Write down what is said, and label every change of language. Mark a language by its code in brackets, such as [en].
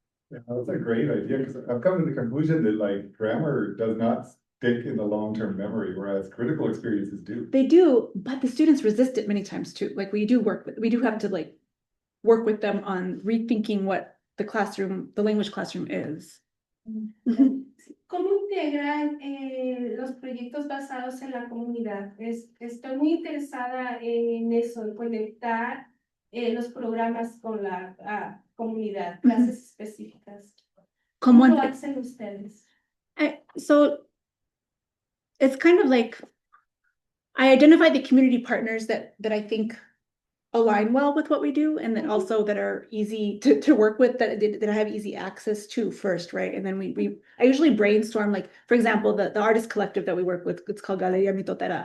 [en] Yeah, that's a great idea, because I've come to the conclusion that like grammar does not stick in the long-term memory, whereas critical experiences do. They do, but the students resist it many times too. Like we do have to like work with them on rethinking what the language classroom is. [es] ¿Cómo integran los proyectos basados en la comunidad? Estoy muy interesada en eso, en conectar los programas con la comunidad, clases específicas. ¿Cómo lo hacen ustedes? [en] So it's kind of like I identify the community partners that I think align well with what we do, and then also that are easy to work with, that I have easy access to first, right? And then I usually brainstorm, like, for example, the artist collective that we work with, it's called Galeria Mitotera.